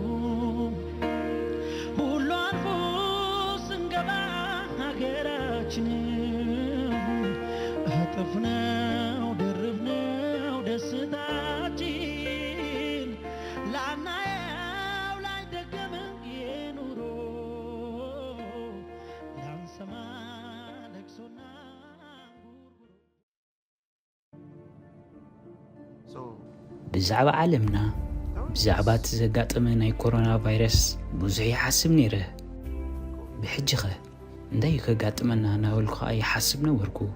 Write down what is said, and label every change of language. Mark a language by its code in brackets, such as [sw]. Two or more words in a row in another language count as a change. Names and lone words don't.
[am] ሁሉ አልፎ ስንገባ ሀገራችን እጥፍ ነው ድርብ ነው ደስታችን ላናየው ላይደገም የኑሮ ላንሰማ ለቅሶና [ti] ብዛዕባ ዓለምና ብዛዕባ ዘጋጠመ ናይ ኮሮና ቫይረስ ብዙሕ ይሓስብ ነይረ ብሕጂ ኸ እንታይ ከጋጥመና እናበልኩ ይሓስብ ነበርኩ